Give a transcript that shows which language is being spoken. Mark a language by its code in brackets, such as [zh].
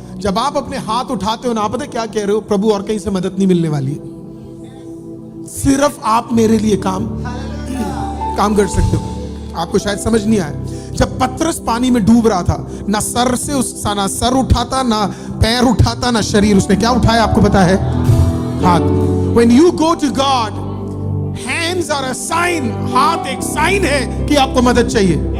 [hi] जब आप अपने हाथ उठाते हो ना, आप पता क्या कह रहे हो? प्रभु और कहीं से मदद नहीं मिलने वाली है, सिर्फ आप मेरे लिए काम कर सकते हो। आपको शायद समझ नहीं आया। जब पतरस पानी में डूब रहा था, ना सर उठाता, ना पैर उठाता, ना शरीर। उसने क्या उठाया आपको पता है? हाथ। [en] When you go to God, hands are a sign. [hi] हाथ एक साइन है कि आपको मदद चाहिए।